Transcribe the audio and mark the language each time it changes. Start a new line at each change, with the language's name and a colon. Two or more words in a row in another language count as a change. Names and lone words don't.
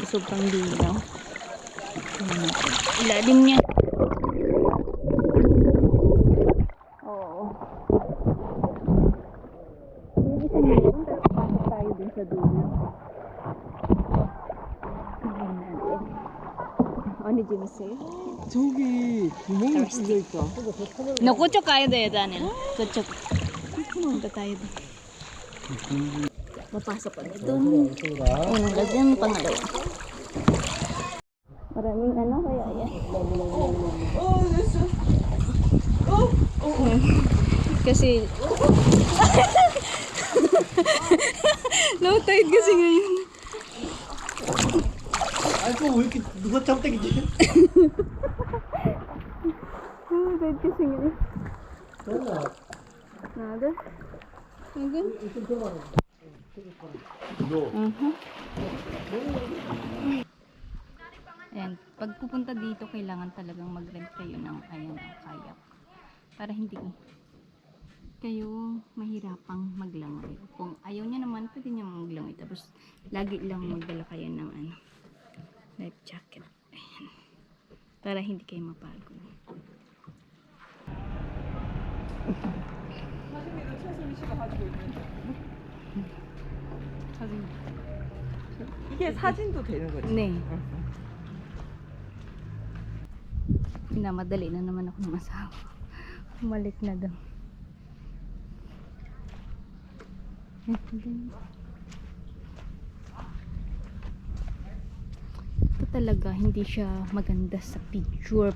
Filipino: Sobrang linaw. Ilalim niya. Oo. Yung isang meron, tapos pasok tayo dun sa dulo. Tingnan natin. Ano Jimmy sa'yo?
Korean: 저기 구멍이 뚫려 있다.
Filipino: No, kutsok kayo dahil Daniel. Kutsok. Punta tayo dun. Mapasok kami dun. Unang lagyan, pangalawa. Maraming ano kaya yan. Kasi
English: low tide
Filipino: kasi ngayon.
Korean: 아이고 왜 이렇게 누가 짱땡이지?
English: Low tide
Filipino: kasi ngayon. Nada. Nada. Ayan, pag pupunta dito, kailangan talagang mag-rent kayo ng kayak. Para hindi kayo mahirapang maglangoy. Kung ayaw niya naman, pwede niya maglangoy. Tapos, lagi lang magdala kayo ng
English: life jacket.
Filipino: Ayan. Para hindi kayo mapagod.
Korean: 이게 사진도 되는 거지? Ne.
Filipino: Pinamadali na naman ako ng asawa. Bumalik na daw. Ito talaga, hindi siya maganda sa picture.